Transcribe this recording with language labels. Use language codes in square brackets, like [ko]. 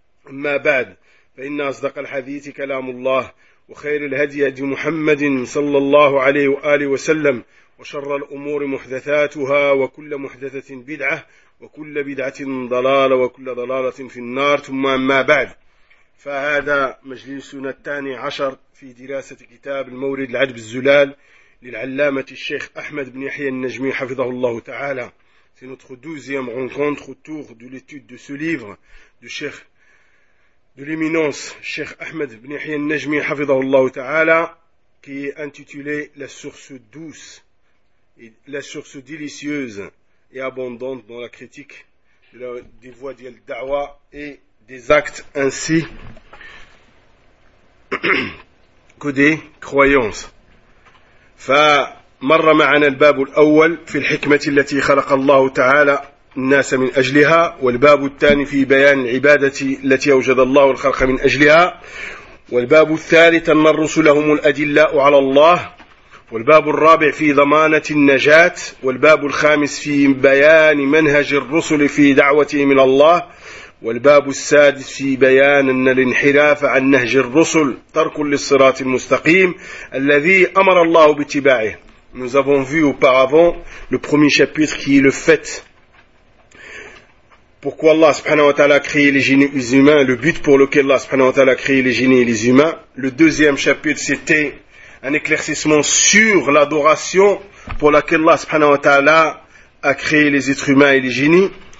[ar] أما بعد، فإن أصدق الحديث كلام الله، وخير الهدي هدي محمد صلى الله عليه وآله وسلم، وشر الأمور محدثاتها، وكل محدثة بدعة، وكل بدعة ضلالة، وكل ضلالة في النار. ثم أما بعد، فهذا مجلسنا 12 في دراسة كتاب المورد العجب الزلال للعلامة الشيخ أحمد بن يحيى النجمي حفظه الله تعالى. [fr] C'est notre deuxième rencontre autour de l'étude de ce livre du Cheikh de l'éminence Cheikh Ahmed ibn Yahya al-Najmi hafidhahullah ta'ala, qui est intitulé La source douce et la source délicieuse et abondante dans la critique de la, des voies de da'wa et des actes ainsi que des croyances. [ar] Fa marra ma'ana al-bab al-awwal fi al-hikmah allati khalaqa Allah ta'ala الناس من أجلها، والباب الثاني في بيان العبادة التي أوجد الله الخلق من أجلها، والباب الثالث أن الرسل هم الأدلاء على الله، والباب الرابع في ضمانة النجاة، والباب الخامس في بيان منهج الرسل في دعوتهم إلى الله، والباب السادس في بيان أن الانحراف عن نهج الرسل ترك للصراط المستقيم الذي أمر الله باتباعه. [fr] Nous avons vu auparavant le premier chapitre qui est le fait. Pourquoi Allah subhanahu wa ta'ala a créé les génies et les humains, le but pour lequel Allah subhanahu wa ta'ala a créé les génies et les humains. Le deuxième chapitre, c'était un éclaircissement sur l'adoration pour laquelle Allah subhanahu wa ta'ala a créé les êtres humains et les génies.